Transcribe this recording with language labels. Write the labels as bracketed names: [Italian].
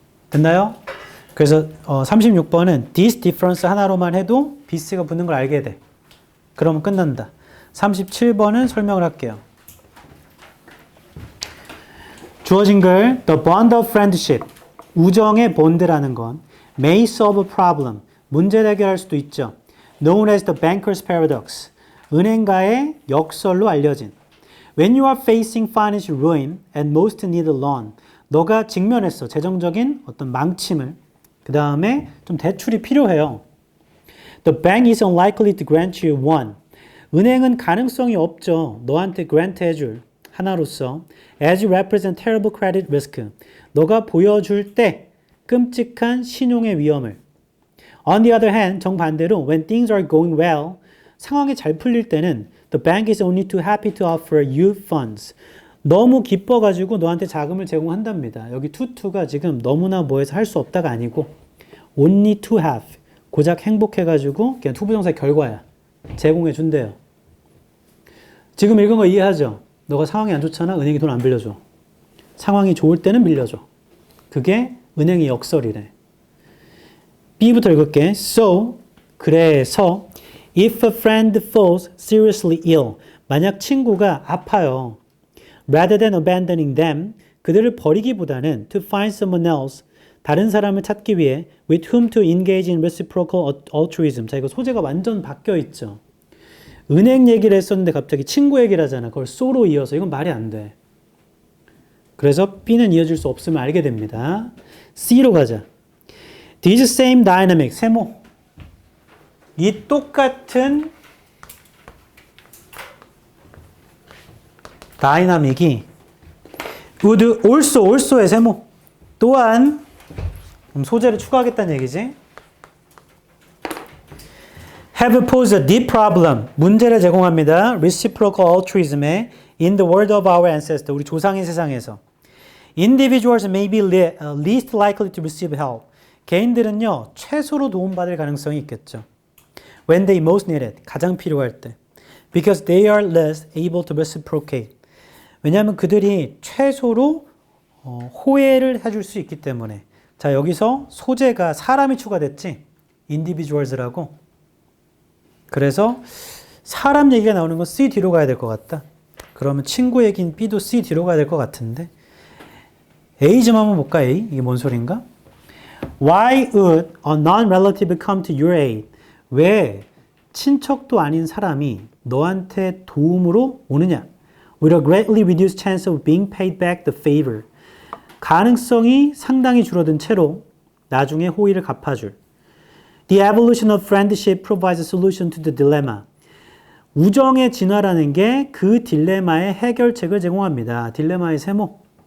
[Korean] 됐나요? 그래서 36번은 [English] this difference [Korean] 하나로만 해도 BC가 붙는 걸 알게 돼. 그러면 끝난다. 37번은 설명을 할게요. 주어진 글 [English] The bond of friendship [Korean] 우정의 본드라는 건 [English] may solve a problem [Korean] 문제를 해결할 수도 있죠. [English] known as the banker's paradox [Korean] 은행가의 역설로 알려진 [English] When you are facing financial ruin and most need a loan [Korean] 너가 직면했어. 재정적인 어떤 망침을. 그 다음에 좀 대출이 필요해요. [English] The bank is unlikely to grant you one. [Korean] 은행은 가능성이 없죠. 너한테 grant 해줄 하나로서 [English] as you represent terrible credit risk. [Korean] 너가 보여줄 때 끔찍한 신용의 위험을. [English] On the other hand, [Korean] 정반대로 [English] when things are going well, [Korean] 상황이 잘 풀릴 때는 [English] the bank is only too happy to offer you funds. [Korean] 너무 기뻐가지고 너한테 자금을 제공한답니다. 여기 to가 지금 너무나 뭐해서 할 수 없다가 아니고 [English] only to have [Korean] 고작 행복해가지고 그냥 투부정사의 결과야. 제공해 준대요. 지금 읽은 거 이해하죠? 너가 상황이 안 좋잖아. 은행이 돈 안 빌려줘. 상황이 좋을 때는 빌려줘. 그게 은행의 역설이래. B부터 읽을게. [English] So [Korean] 그래서 [English] if a friend falls seriously ill [Korean] 만약 친구가 아파요. [English] Rather than abandoning them, [Korean] 그들을 버리기보다는 [English] to find someone else, [Korean] 다른 사람을 찾기 위해 [English] with whom to engage in reciprocal altruism. [Korean] 자, 이거 소재가 완전 바뀌어 있죠. 은행 얘기를 했었는데 갑자기 친구 얘기를 하잖아. 그걸 so로 이어서. 이건 말이 안 돼. 그래서 B는 이어질 수 없음을 알게 됩니다. C로 가자. [English] These same dynamic, 세모. [Korean] 이 똑같은 다이나믹이 would also의 세모 또한 소재를 추가하겠다는 얘기지. [English] have posed a deep problem. [Korean] 문제를 제공합니다. reciprocal altruism에 [English] in the world of our ancestors. [Korean] 우리 조상의 세상에서. [English] individuals may be least likely to receive help. [Korean] 개인들은요, 최소로 도움받을 가능성이 있겠죠. [English] when they most need it. [Korean] 가장 필요할 때. [English] because they are less able to reciprocate. [Korean] 왜냐하면 그들이 최소로 호혜를 해줄 수 있기 때문에. 자, 여기서 소재가 사람이 추가됐지? individuals라고. 그래서 사람 얘기가 나오는 건 C 뒤로 가야 될 것 같다. 그러면 친구 얘기인 B도 C 뒤로 가야 될 것 같은데. A 좀 한번 볼까, A? 이게 뭔 소린가? [English] Why would a non-relative come to your aid? [Korean] 왜 친척도 아닌 사람이 너한테 도움으로 오느냐? [English] With a greatly reduced chance of being paid back the favor. [Korean] 가능성이 상당히 줄어든 채로 나중에 호의를 갚아줄. [English] The evolution of friendship provides a solution to the dilemma. [Korean] 우정의 진화라는 게 그 딜레마의 해결책을 제공합니다. 딜레마의 세모.